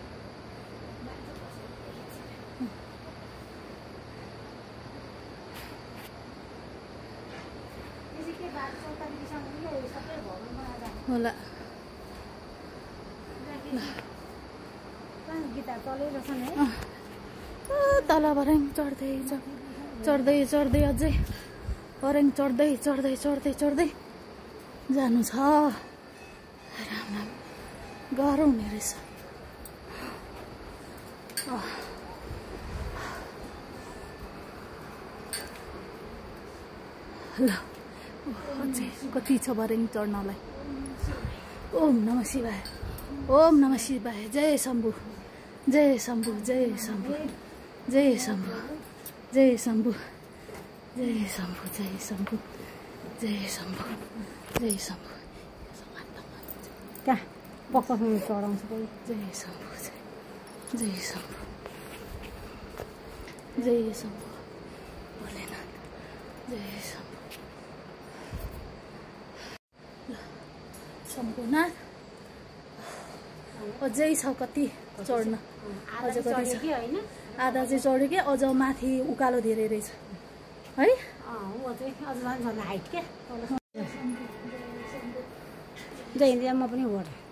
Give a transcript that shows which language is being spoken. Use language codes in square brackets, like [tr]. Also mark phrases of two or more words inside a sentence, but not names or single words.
[ne] होला तल भर्याङ चढ्दै चढ्दै चढ्दै अझै भर्याङ चढ्दै चढ्दै चढ्दै चढ्दै जानु छ। राम राम गाह्रो हुने रहेछ। ल अझै कति छ भर्याङ चढ्नलाई। [sa] ओम नमः शिवाय, ओम नमः शिवाय। [ne] जय शम्भु, जय शम्भु, जय शम्भु, जय शम्भु, जय शम्भु, जय शम्भु, जय शम्भु, जय शम्भु, जय शम्भु। कहाँ पक्का चढाउँछ कोही। जय शम्भु, जय शम्भु, जय शम्भु भोलेनाथ, जय शम्भु। शम्भुनाथ अझै छ कति चढ्न, अझ कति छ। आधा चाहिँ चढ्यो कि अझ माथि उकालो धेरै रहेछ है। जय इन्डियामा पनि हो।